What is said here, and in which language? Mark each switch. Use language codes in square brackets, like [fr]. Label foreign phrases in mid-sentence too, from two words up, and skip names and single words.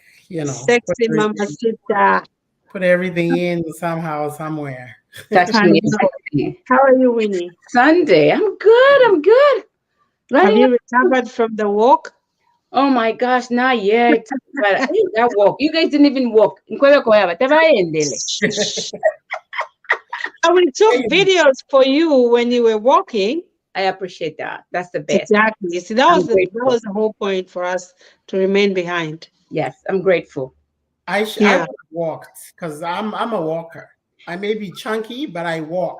[en] Sexy mamacita. put everything in somehow, somewhere. I Touching know. it. How are you, Winnie? Sunday. I'm good. I'm good. Have Running. you recovered from the walk? Oh my gosh, not yet. But I think that walk. You guys didn't even walk. [lg] Nkwewe kwa yaba, tabaendele. [en] And we took videos for you when you were walking. I appreciate that. That's the best. Exactly. See, that I'm was grateful. the whole point for us to remain behind. Yes, I'm grateful. I Yeah. walked because I'm a walker. I may be chunky, but I walk.